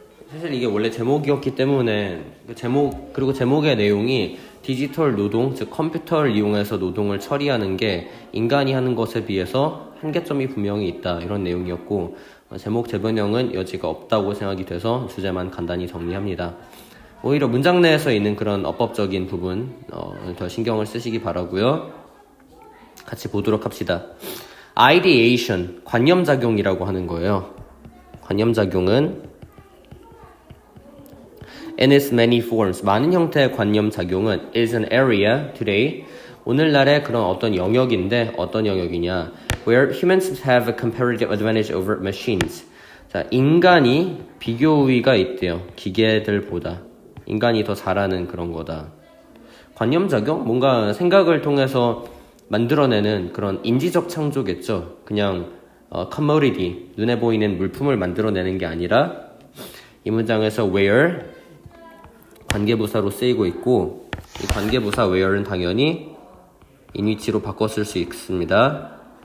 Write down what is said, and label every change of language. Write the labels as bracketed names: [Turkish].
[Korean] 사실 이게 원래 제목이었기 때문에 그리고 제목의 내용이 디지털 노동, 즉 컴퓨터를 이용해서 노동을 처리하는 게 인간이 하는 것에 비해서 한계점이 분명히 있다 이런 내용이었고 제목 재변형은 여지가 없다고 생각이 돼서 주제만 간단히 정리합니다. 오히려 문장 내에서 있는 그런 어법적인 부분 더 신경을 쓰시기 바라고요. 같이 보도록 합시다. Ideation, 관념작용이라고 하는 거예요. 관념작용은 [English] In its many forms, [Korean] 많은 형태의 관념작용은 [English] is an area today, [Korean] 오늘날의 그런 어떤 영역인데 어떤 영역이냐 [English] where humans have a comparative advantage over machines. [Korean] 자, 인간이 비교 우위가 있대요. 기계들보다. 인간이 더 잘하는 그런 거다. 관념작용? 뭔가 생각을 통해서 만들어내는 그런 인지적 창조겠죠. 그냥 commodity, 눈에 보이는 물품을 만들어내는 게 아니라 이 문장에서 where 관계부사로 쓰이고 있고 이 관계부사 where는 당연히 in which로 바꿔 쓸 수 있습니다.